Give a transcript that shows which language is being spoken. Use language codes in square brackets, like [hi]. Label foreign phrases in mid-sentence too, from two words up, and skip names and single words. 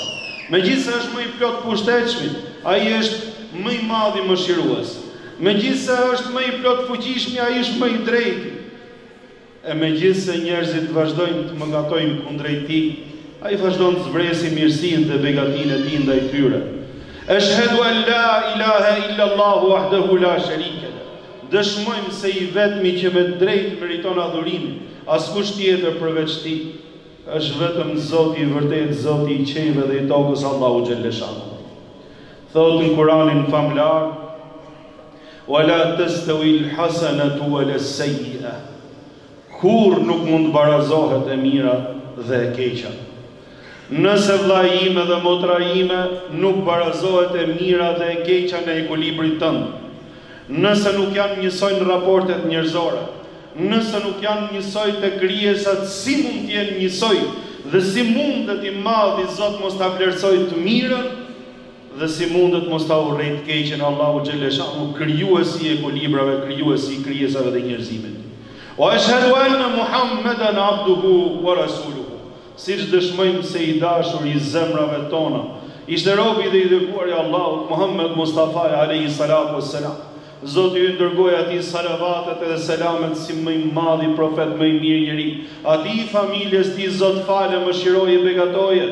[sq] Me gjithë se është më i plot pushtetshmi, ai është më i madhi mëshirues. Me gjithë se është më i plot fuqishmi, ai është më i drejti. E me gjithë se njerëzit vazhdojnë të mëkatojnë kundrejt Tij, ai vazhdon të zbresi mirësinë dhe begatinë e Tij ndaj tyre. [ar] أشهد أن لا إله إلا الله وحده لا شريك له. [sq] Dëshmojmë se i vetmi që me drejt meriton adhurimin, askush tjetër përveç Tij, është vetëm Zoti i vërtet, Zoti i qiellit dhe i tokës, Allahu [ar] جل شأنه. [sq] Thotë në Kur'anin famlar: [ar] "ولا تستوي الحسنة ولا السيئة." [sq] Kur nuk mund barazohet e mira dhe e keqja. Nëse vlla ime dhe motra ime nuk barazohet e mira dhe e keqja në ekuilibrin tënd, nëse nuk janë njësoj në raportet njerëzore, nëse nuk janë njësoj të krijesat, si mund të jenë njësoj dhe si mundet i madhi Zot mos ta vlerësoj të mirën dhe si mundet mos ta urrejë të keqen Allahu [ar] جل شأنه, [sq] krijuesi i ekuilibrave, krijuesi i krijesave dhe njerëzimit. [ar] وأشهد أن محمدا عبده ورسوله. [sq] Siç dëshmojmë se i dashur i zemrave tona ishte robi dhe i dërguar i Allahut Muhammed Mustafa [ar] عليه الصلاة والسلام. [sq] Zoti ju dërgoi atij salavatet dhe selamet si më i madhi profet, më i mirë njeri. Atij familjes Tij Zot falë, mëshiroje, begatoje.